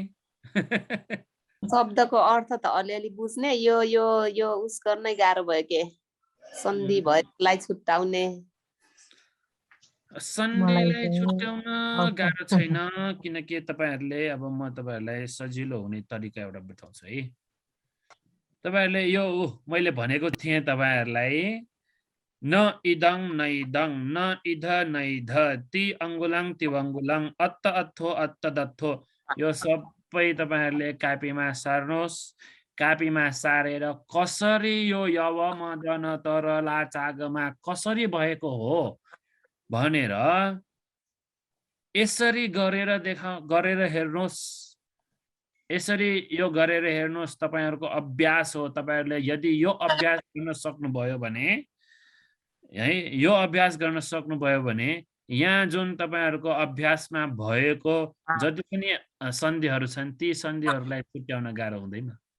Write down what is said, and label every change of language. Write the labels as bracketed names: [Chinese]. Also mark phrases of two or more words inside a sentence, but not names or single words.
[Nepali] शब्दको अर्थ त अलिअलि बुझ्ने यो उस गर्नै गाह्रो भयो के सन्धि भएकोलाई छुट्याउने सन्धिलाई छुट्याउन गाह्रो छैन किनकि तपाईहरुले अब म तपाईहरुलाई सजिलो हुने तरिका एउटा बताउँछु है तपाईहरुले यो मैले भनेको थिएँ तपाईहरुलाई [Pali] न इदं न इदं न इध न इध ति अंगुलंग तिवंगुलंग अत्त अत्थो अत्त दत्थो [Nepali] यो सबै तपाईहरुले कापीमा सार्नुहोस् कापीमा सारेर कसरी यो [Pali] यव मदन तरला चागमा [Nepali] कसरी भएको हो भनेर यसरी गरेर हेर्नुहोस् यसरी यो गरेर हेर्नुहोस् तपाईहरुको अभ्यास हो तपाईहरुले यदि यो अभ्यास गर्न सक्नुभयो भने है यो अभ्यास गर्न सक्नुभयो भने यहाँ जुन तपाईहरुको अभ्यासमा भएको जति पनि सन्धिहरु छन् ती सन्धिहरुलाई छुट्याउन गाह्रो हुँदैन